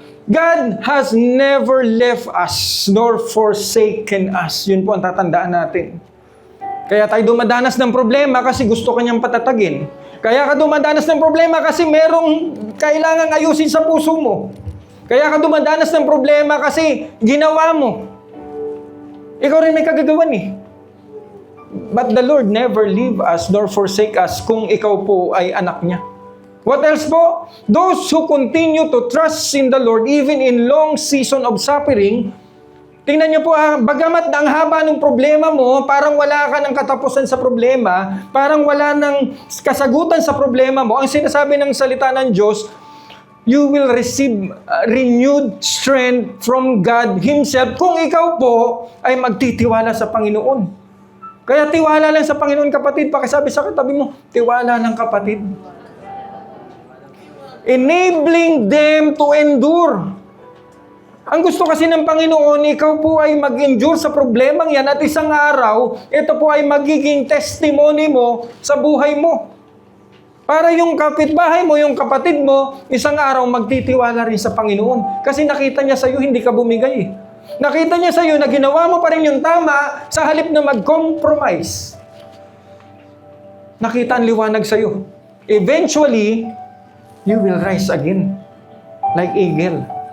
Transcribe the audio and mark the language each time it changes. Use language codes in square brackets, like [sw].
[en] God has never left us nor forsaken us. [tl] Yun po ang tatandaan natin. Kaya tayo dumadanas ng problema kasi gusto kanyang patatagin. Kaya ka dumadanas ng problema kasi merong kailangang ayusin sa puso mo. Kaya ka dumadanas ng problema kasi ginawa mo. Ikaw rin may kagagawan eh. [en] But the Lord never leave us nor forsake us [tl] kung ikaw po ay anak niya. [en] What else [tl] po? [en] Those who continue to trust in the Lord even in long season of suffering, [tl] tingnan niyo po bagamat ang haba ng problema mo, parang wala ka ng katapusan sa problema, parang wala ng kasagutan sa problema mo, ang sinasabi ng salita ng Diyos, [en] you will receive renewed strength from God Himself [tl] kung ikaw po ay magtitiwala sa Panginoon. Kaya tiwala lang sa Panginoon kapatid, pakisabi sa katabi mo, tiwala lang kapatid. [en] Enabling them to endure. [tl] Ang gusto kasi ng Panginoon, ikaw po ay mag-endure sa problemang yan at isang araw, ito po ay magiging testimony mo sa buhay mo. Para yung kapitbahay mo, yung kapatid mo, isang araw magtitiwala rin sa Panginoon. Kasi nakita niya sa iyo, hindi ka bumigay. Nakita niya sa iyo na ginawa mo pa rin yung tama sa halip na mag-compromise. Nakita ang liwanag sa iyo. [en] Eventually, you will rise again like eagle.